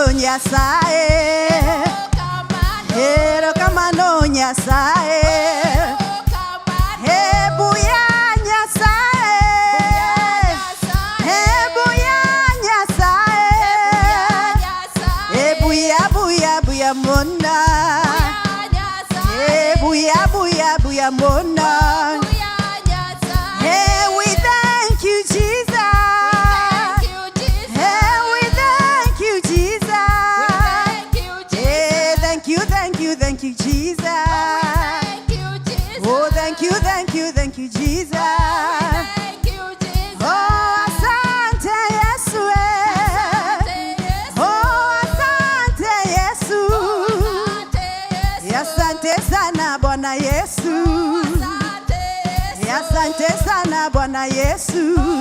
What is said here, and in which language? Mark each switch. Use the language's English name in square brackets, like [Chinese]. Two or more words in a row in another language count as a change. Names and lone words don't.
[Luo (Kenya and Tanzania)] Nyasaye, erokamano Nyasaye, ebuya Nyasaye, ebuya Nyasaye, ebuya buya buya mona, ebuya buya buya mona. [English] Hey, we thank you, Jesus. Hey, we thank you, Jesus. Hey, thank you, thank you, thank you, Jesus. Oh, thank you, thank you, thank you, Jesus. [Swahili] Oh, asante Yesu. Oh, asante Yesu. Asante sana Bwana Yesu. Asante sana Bwana Yesu.